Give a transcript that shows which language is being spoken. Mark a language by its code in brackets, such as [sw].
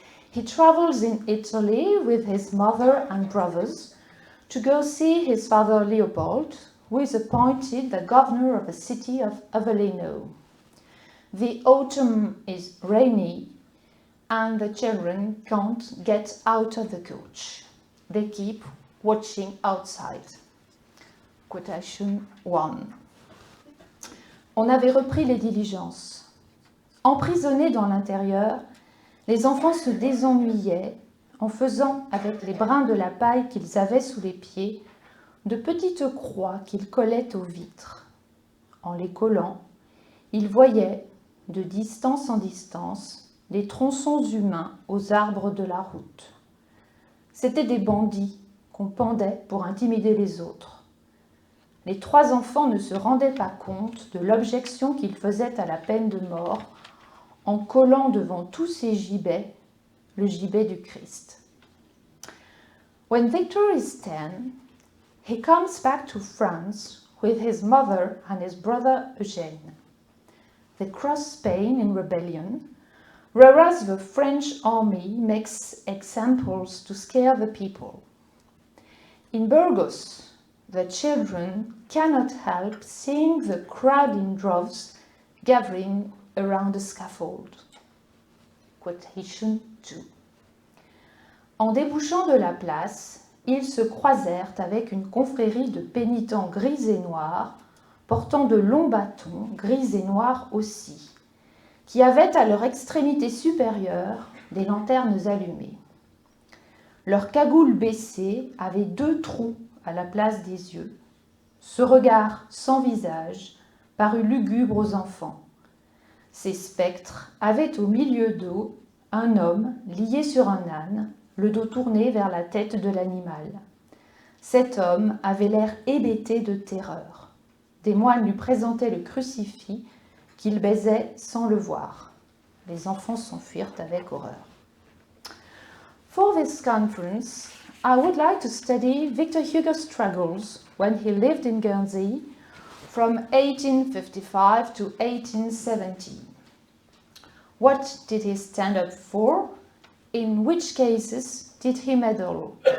[en] He travels in Italy with his mother and brothers to go see his father Leopold, who is appointed the governor of the city of Avellino. The autumn is rainy, and the children can't get out of the coach. They keep watching outside. Quotation 1. [fr] On avait repris les diligences. Emprisonnés dans l'intérieur, les enfants se désennuyaient en faisant avec les brins de la paille qu'ils avaient sous les pieds de petites croix qu'ils collaient aux vitres. En les collant, ils voyaient, de distance en distance, les tronçons humains aux arbres de la route. C'étaient des bandits qu'on pendait pour intimider les autres. Les 3 enfants ne se rendaient pas compte de l'objection qu'ils faisaient à la peine de mort en collant devant tous ces gibets le gibet du Christ. [en] When Victor is 10, he comes back to France with his mother and his brother Eugène. They cross Spain in rebellion, whereas the French army makes examples to scare the people. In Burgos, the children cannot help seeing the crowd in droves gathering around the scaffold. Quotation 2. [fr] En débouchant de la place, ils se croisèrent avec une confrérie de pénitents gris et noirs, portant de longs bâtons, gris et noirs aussi, qui avaient à leur extrémité supérieure des lanternes allumées. Leurs cagoules baissées avaient 2 trous à la place des yeux. Ce regard sans visage parut lugubre aux enfants. Ces spectres avaient au milieu d'eux un homme lié sur un âne, le dos tourné vers la tête de l'animal. Cet homme avait l'air hébété de terreur. Des moines lui présentaient le crucifix qu'il baisait sans le voir. Les enfants s'enfuirent avec horreur. [en] For this conference, I would like to study Victor Hugo's struggles when he lived in Guernsey from 1855 to 1870. What did he stand up for? In which cases did he meddle?